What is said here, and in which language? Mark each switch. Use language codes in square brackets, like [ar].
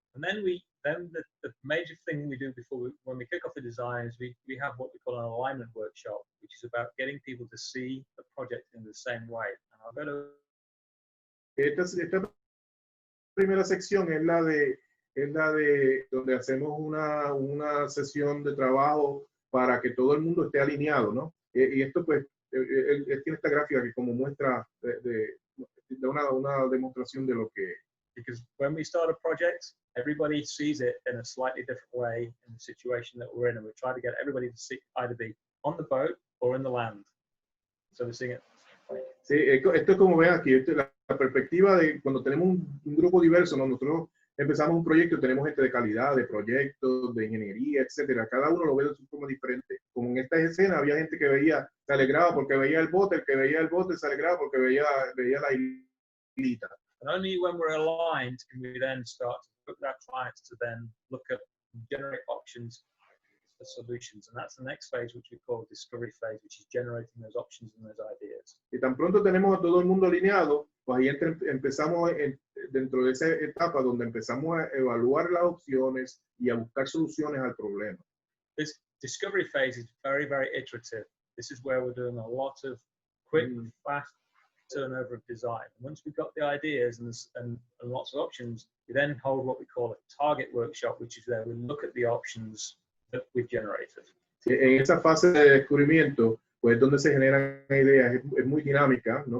[en] And then the major thing we do when we kick off the design is we have what we call an alignment workshop, which is about getting people to see the project in the same way. And I'll go to [es] esta primera sección es la de donde hacemos una sesión de trabajo para que todo el mundo esté alineado, ¿no? Y esto, pues, él tiene esta gráfica que como muestra de una demostración de lo que [en] because when we start a project, everybody sees it in a slightly different way in the situation that we're in, and we try to get everybody to see, either be on the boat or in the land. So we're seeing it. [es] Sí, esto es como ven aquí, esto es la perspectiva de cuando tenemos un grupo diverso, ¿no? Nosotros empezamos un proyecto, tenemos gente de calidad, de proyectos, de ingeniería, etcétera. Cada uno lo ve de su forma diferente. Como en esta escena había gente que veía, se alegraba porque veía el bote, el que veía el bote se alegraba porque veía la islita. [en] And only when we're aligned can we then start to put our clients to then look at, generate options for solutions. And that's the next phase, which we call discovery phase, which is generating those options and those ideas. [es] Y tan pronto tenemos a todo el mundo alineado, pues ahí empezamos dentro de esa etapa donde empezamos a evaluar las opciones y a buscar soluciones al problema. [en] This discovery phase is very, very iterative. This is where we're doing a lot of quick, fast turnover of design. Once we've got the ideas and lots of options, we then hold what we call a target workshop, which is where we look at the options that we've generated. [es] En esa fase de descubrimiento, pues donde se generan ideas, es muy dinámica, ¿no?